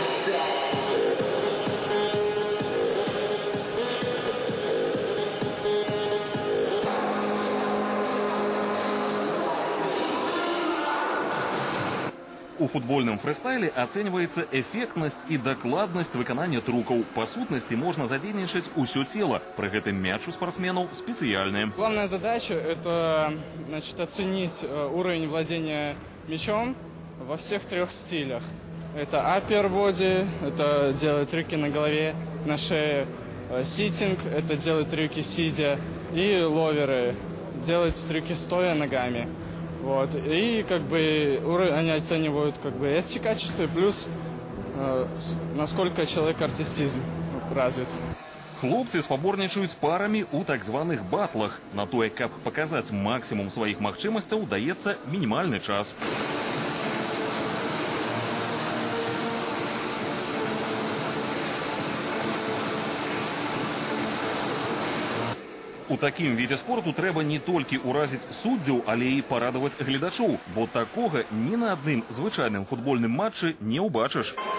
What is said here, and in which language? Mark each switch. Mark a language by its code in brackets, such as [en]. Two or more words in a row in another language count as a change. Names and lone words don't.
[be] У футбольным фрыстайле ацэньваецца эфектнасць і дакладнасць выканання трукаў. Па сутнасці можна задзейнічаць усё цело. Пры гэтым мяч у спортсменаў спецыяльны. [ru] Главная задача – это оценить уровень владения мячом во всех трех стилях. Это [en] upper body, [ru] это делать трюки на голове, на шее. Ситинг – это делать трюки сидя. И ловеры – делать трюки стоя ногами. Вот. И они оценивают эти качества, плюс насколько человек артистизм развит. [be] Хлопцы спаборнічаюць парамі ў так званых батлах. На тое, каб паказаць максімум сваіх магчымасцяў, даецца мінімальны час. У такім відзе спорту трэба не толькі ўразіць суддзяў, але і парадаваць гледачоў, бо такога ні на адным звычайным футбольным матчы не ўбачыш.